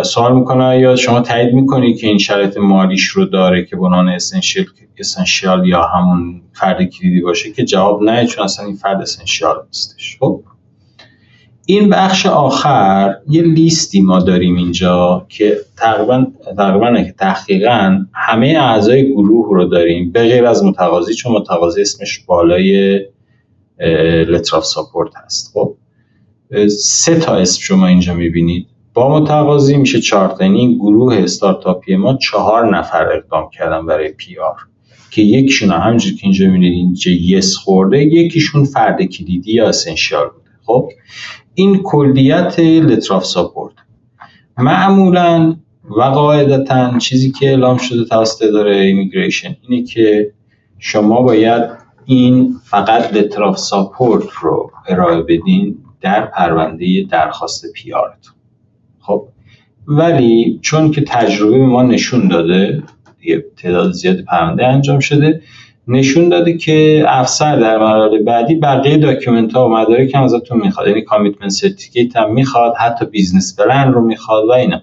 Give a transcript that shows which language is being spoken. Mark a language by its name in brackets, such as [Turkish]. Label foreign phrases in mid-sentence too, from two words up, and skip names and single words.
[Persian] سوال میکنه یا شما تایید میکنی که این شرایط مالیش رو داره که بنان اسنشیال یا همون فرد کلیدی باشه، که جواب نه چون اصلا این فرد اسنشیال نیستش. خب این بخش آخر یه لیستی ما داریم اینجا که تقریبا همه اعضای گروه رو داریم به غیر از متقاضی، چون متقاضی اسمش بالای [English] letter of support [Persian] هست. خب 3 تا اسم شما اینجا میبینید. با متقاضی میشه 4 تا، یعنی این گروه استارتاپی ما 4 نفر اقدام کردن برای پی آر که یکیشون همونجوری که اینجا میبینید اینجا یس خورده، یکیشون فرد کلیدی یا اسنشیال بوده. خب این کلیت [English] letter of support. [Persian] معمولاً و قاعدتاً چیزی که اعلام شده توسط اداره ایمیگریشن اینه که شما باید این فقط [English] letter of support [Persian] رو ارائه بدین در پرونده درخواست پی آرتون. خب ولی چون که تجربه ما نشون داده، یه تعداد زیاد پرونده انجام شده، نشون داده که افسر در مراحل بعدی بقیه داکیومنت ها و مدارک هم ازتون میخواد، یعنی [English] commitment certificate [Persian] هم میخواد، حتی [English] business plan [Persian] رو میخواد و اینا.